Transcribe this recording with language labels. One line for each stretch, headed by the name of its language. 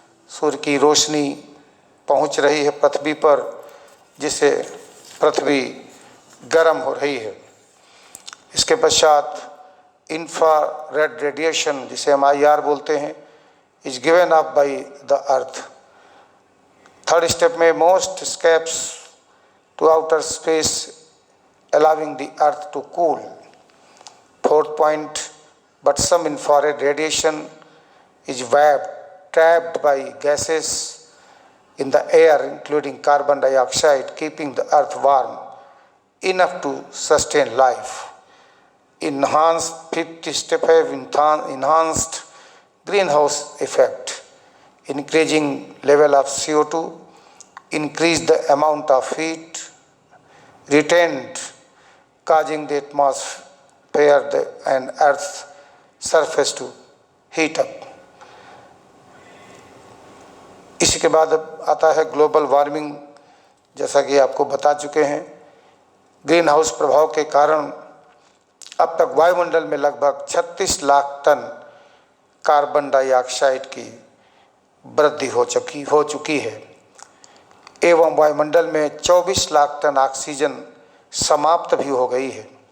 Hindi: सूर्य की रोशनी पहुंच रही है पृथ्वी पर, जिससे पृथ्वी गर्म हो रही है। इसके पश्चात इंफ्रारेड रेडिएशन, जिसे हम IR बोलते हैं,
English: Is given up by the earth. Third step में most escapes to outer space, allowing the earth to cool. Fourth point, but some infrared radiation is trapped by gases in the air, including carbon dioxide, keeping the earth warm enough to sustain life. Fifth step have enhanced greenhouse effect. Increasing level of CO2 increase the amount of heat retained, causing the atmosphere and Earth's surface to heat up.
Hindi: इसी के बाद आता है global warming. जैसा कि आपको बता चुके हैं, ग्रीन हाउस प्रभाव के कारण अब तक वायुमंडल में लगभग 36 लाख टन कार्बन डाइऑक्साइड की वृद्धि हो चुकी है एवं वायुमंडल में 24 लाख टन ऑक्सीजन समाप्त भी हो गई है।